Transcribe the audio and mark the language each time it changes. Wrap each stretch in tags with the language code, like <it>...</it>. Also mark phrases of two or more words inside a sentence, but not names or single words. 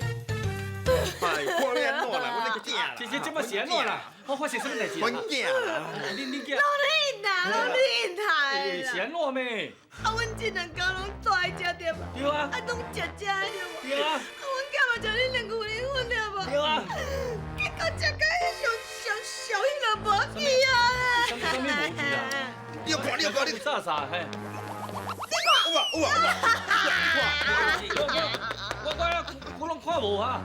<nan>哎，看你安怎啦，我那个囝啦。姐姐，这摆是安怎啦？我发生什么代志阮囝啦。你囝。老你太是安怎咩？阮这两家拢住在这点，对啊，拢食对无？对啊，阮囝嘛食恁两牛奶粉对无？对啊。结果食到小迄个无去啊！什么无去啊？你有看，你啥嘿？有啊！我拢看无哈。</nan>